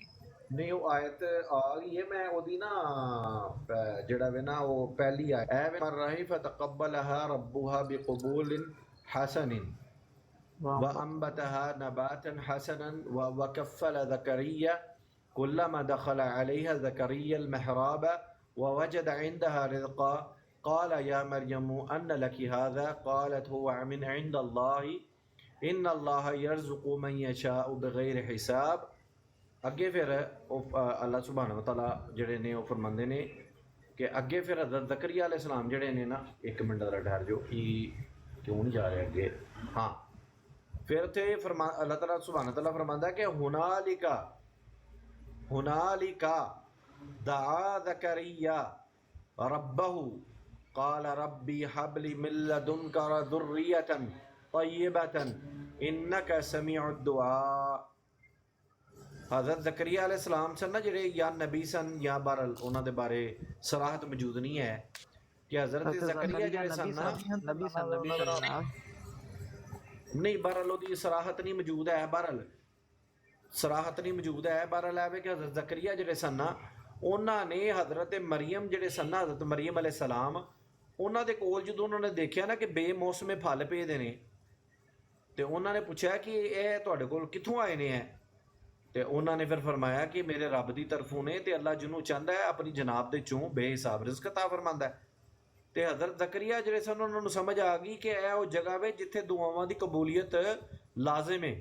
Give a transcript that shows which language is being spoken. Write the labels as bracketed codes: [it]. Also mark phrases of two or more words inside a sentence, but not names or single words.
[pa] نہیں وہ آیت آ گئی ہے میں وہ دی نا جڑا وے نا وہ پہلی آیت اے [ar] مرہی فتقبلها ربها بقبول حسن وانبتها نباتا حسنا وكفل زكريا كلما دخل عليها زكريا المحراب ووجد عندها رزقا قال يا مريم أن لك هذا قالت هو من عند الله إن الله يرزق من يشاء بغیر حساب. [pa] اگے پھر اللہ سبحانہ وتعالیٰ جڑے نے وہ فرماندے نے کہ اگے پھر حضرت زکریا علیہ السلام جڑے نے نا ایک منٹ ذرا ٹھہر جو کیوں نہیں جا رہے اگے ہاں پھر تھے اللہ تعالیٰ سبحانہ وتعالیٰ فرماندا ہے کہ [ar] ہنالک دعا زکریا ربہ قال ربی حب لی من لدنک ذریۃ طیبۃ انک سمیع الدعاء. [pa] حضرت زکریا علیہ السلام سن نا جڑے یا نبی سن یا بہرحال انہاں دے بارے صراحت موجود نہیں ہے کہ حضرت زکریا جڑے سن نا نبی سن نہیں بہرحال دی صراحت نہیں موجود ہے بہرحال صراحت نہیں موجود ہے بہرحال ہے کہ حضرت زکریا جڑے سن نا انہاں نے حضرت مریم جڑے سن نا حضرت مریم علیہ السلام انہاں دے کول جدوں انہوں نے دیکھیا نا کہ بے موسم پھل پے دے نے تے انہاں نے پوچھا کہ اے تواڈے کول کتھوں آئے نے ہیں تے انہاں نے پھر فرمایا کہ میرے رب دی طرفوں نے تے اللہ جنوں چاہندا ہے اپنی جناب دے چوں بے حساب رزق عطا فرماندا ہے. تے حضرت زکریا جڑے سن انہاں نوں سمجھ آ گئی کہ اے او جگہ وے جتھے دعاواں دی قبولیت لازم ہے.